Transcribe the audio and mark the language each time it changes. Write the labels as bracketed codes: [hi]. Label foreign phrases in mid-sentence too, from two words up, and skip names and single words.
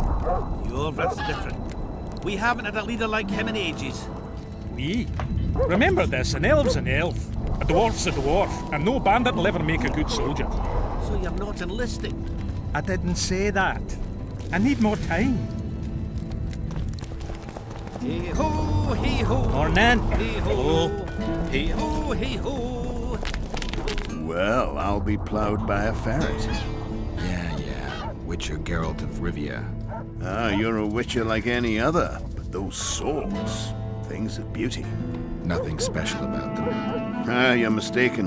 [en] Yorvith's different. We haven't had a leader like him in ages. We? Remember this, an elf's an elf. A dwarf's a dwarf, and no bandit will ever make a good soldier. So you're not enlisting? I didn't say that. I need more time. Hey-ho, hey-ho. Morning. Hey-ho, hey-ho, hey-ho. Well, I'll be plowed by a ferret. Yeah. Witcher Geralt of Rivia. Ah, you're a witcher like any other, but those swords, things of beauty. Nothing special about them. Ah, you're mistaken.